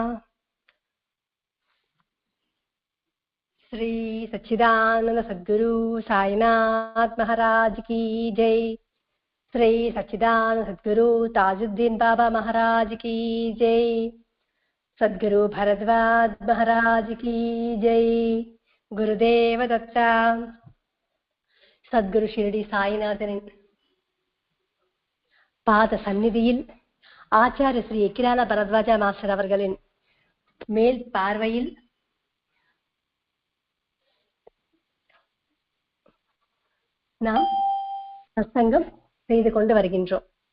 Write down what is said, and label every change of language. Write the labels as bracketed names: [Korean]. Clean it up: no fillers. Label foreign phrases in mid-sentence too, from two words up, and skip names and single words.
[Hindi] श्री सच्चिदानंद सद्गुरु साईनाथ महाराज की जय। श्री सच्चिदानंद सद्गुरु ताजुद्दीन बाबा महाराज की जय। सद्गुरु भरद्वाज महाराज की जय। गुरुदेव दत्ता। [Tamil] சத்குரு ஷிரடி சாய்நாதனின் பாத சந்நிதியில் ஆச்சாரிய ஸ்ரீ எக்கிரான பரத்வாஜா மாஸ்டர் அவர்களின் மேல் பார்வையில் நாம் சத்சங்கம் செய்து கொண்டு வருகின்றோம்.